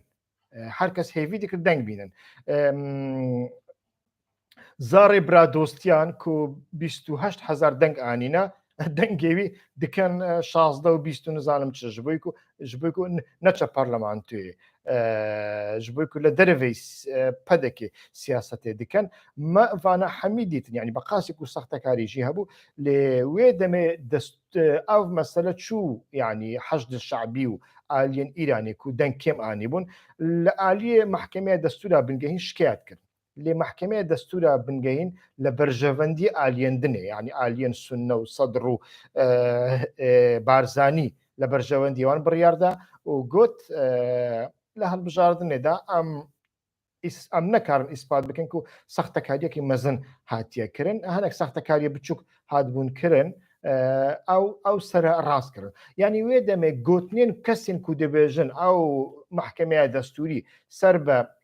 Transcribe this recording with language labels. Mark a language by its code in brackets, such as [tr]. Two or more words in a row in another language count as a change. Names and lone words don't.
[ku] Herkes hêvî dikir deng bînin. Zarê Biradostiyan ku 28,000 deng anîne, dengê wî dikin 16 û 20 nizanim çi ji bo ku neçe parlamentoyê ji bo ku li derevê pedekê siyasetê dikin. Me vana hemî dîtin yani bi qasî ku sextekarî jî hebû lê wê demê ev mesele çû yani Heşd-i Şeibî û aliyên Îranê ku deng kêm anîbûn li aliyê Mahkemeya Destûra bingehîn şikayet kirin. لێ محکمەیە دەستورە بنگەین لە بەرژەوەندی ئالێندنێ یعنی ئالێن سونە و سەدر و بارزانی لە بەرژەوەندیوان بڕیاردا و گوت لە هەڵبژاردنێدا ئەم نەکارن ئیسپات بکەن و سەختەکاریەکی مەزن هاتیەکردن هەنێک سەختەکاریە بچووک هاتبوونکردن ئەو سرە ڕاستکردن ینی وێ دەمێ گوتنێن کەسێن کو دەبێژن ئەو محکمەیە دەستوری سەر بە